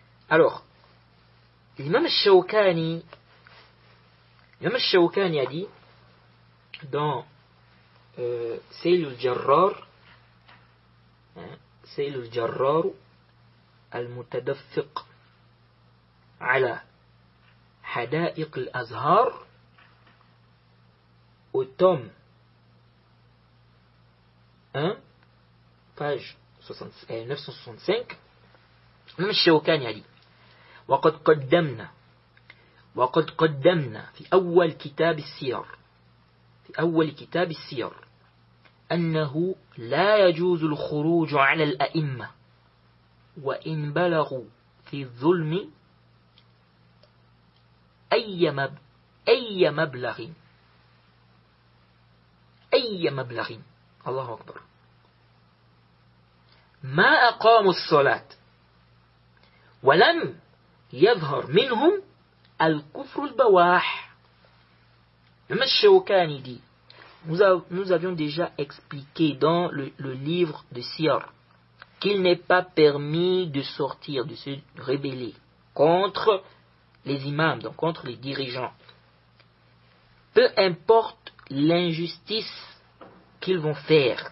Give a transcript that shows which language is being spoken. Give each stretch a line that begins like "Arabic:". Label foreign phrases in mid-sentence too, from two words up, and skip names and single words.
French: Alors, l'imam Shawkani a dit dans Sayl al-Jarrar, Sayl al-Jarrar al-Mutadaffiq ala Hada'iq al-Azhar, au tome 1, page 965, l'imam Shawkani a dit
Arabic: وقد قدمنا في أول كتاب السير أنه لا يجوز الخروج على الأئمة وإن بلغوا في الظلم أي مبلغ الله أكبر ما أقاموا الصلاة ولم يظهر منهم الكفر البواح.
French: Le Shawkani dit, nous avions déjà expliqué dans le livre de Siyar qu'il n'est pas permis de sortir, de se rebeller contre les imams, donc contre les dirigeants. Peu importe l'injustice qu'ils vont faire.